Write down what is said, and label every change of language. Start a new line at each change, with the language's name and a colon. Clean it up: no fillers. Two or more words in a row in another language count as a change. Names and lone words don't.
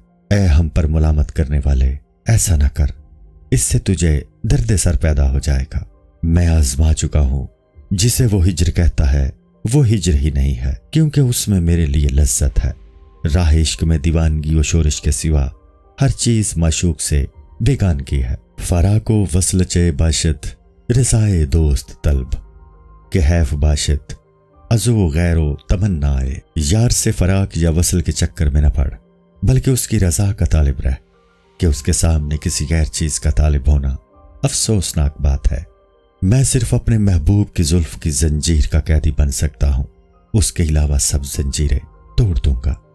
Urdu: اے ہم پر ملامت کرنے والے، ایسا نہ کر، اس سے تجھے درد سر پیدا ہو جائے گا۔ میں آزما چکا ہوں، جسے وہ ہجر کہتا ہے وہ ہجر ہی نہیں ہے، کیونکہ اس میں میرے لیے لذت ہے۔ راہ عشق میں دیوانگی و شورش کے سوا ہر چیز معشوق سے بیگانگی ہے۔
Persian: فراق و وصل چے باشد رضائے دوست طلب، کہ حیف باشد ازو غیر و تمنائے۔
Urdu: یار سے فراق یا وصل کے چکر میں نہ پڑ، بلکہ اس کی رضا کا طالب رہ، کہ اس کے سامنے کسی غیر چیز کا طالب ہونا افسوسناک بات ہے۔ میں صرف اپنے محبوب کی زلف کی زنجیر کا قیدی بن سکتا ہوں، اس کے علاوہ سب زنجیریں توڑ دوں گا۔